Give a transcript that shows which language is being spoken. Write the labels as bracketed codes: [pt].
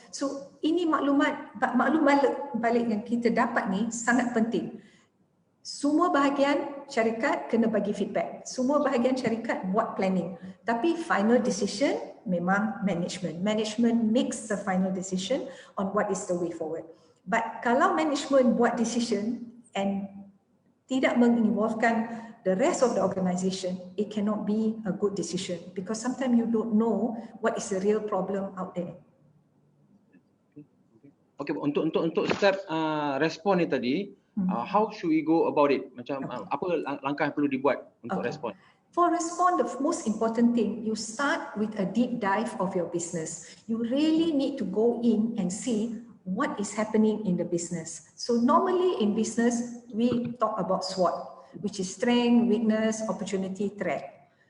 [ms] So, ini maklum balik yang kita dapat ni sangat penting. Semua bahagian syarikat kena bagi feedback. Semua bahagian syarikat buat planning. Tapi final decision memang management. [en] Management makes the final decision on what is the way forward. But kalau management buat decision and tidak menginvolvekan the rest of the organization, it cannot be a good decision because sometimes you don't know what is the real problem out there. Okay, untuk step respon ni tadi, how should we go about it? [ms] Macam apa langkah yang perlu dibuat untuk respon? [en] For respond, the most important thing, you start with a deep dive of your business. You really need to go in and see what is happening in the business. So normally in business, we talk about SWOT, which is strength, weakness, opportunity, threat.